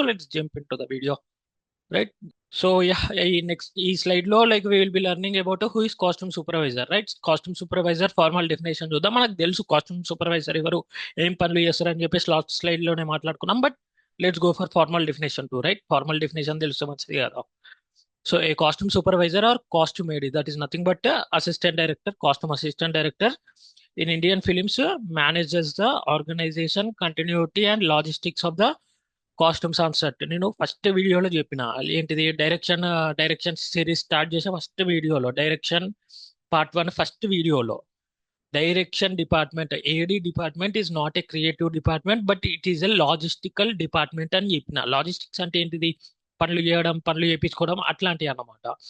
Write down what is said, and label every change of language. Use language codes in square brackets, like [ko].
[en] So let's jump in to the video, right? So yeah, [te] ఈ slide లో [en] Like we will be learning about who is costume supervisor, right? [te] Costume supervisor formal definition చూద్దాం. మనకు తెలుసు costume supervisor ఎవరు, ఏం పనులు చేస్తారు అని చెప్పేసి లాస్ట్ స్లైడ్ లోనే మాట్లాడుకున్నాం. [en] But let's go for formal definition too, right? [te] Formal definition తెలుసు మంచిది కదా. [en] So a costume supervisor or costume AD, that is nothing but assistant director, costume assistant director in Indian films, manages the organization, continuity and logistics of the costumes on set. [te] నేను first వీడియోలో చెప్పిన ఏంటిది, direction series start చేసే first వీడియోలో, direction part one first వీడియోలో, direction department, [en] AD department is not a creative department but it is a logistical department [te] అని చెప్పిన. Logistics అంటే ఏంటిది, పనులు చేయడం, పనులు చేయించుకోవడం, అట్లాంటివి అన్నమాట.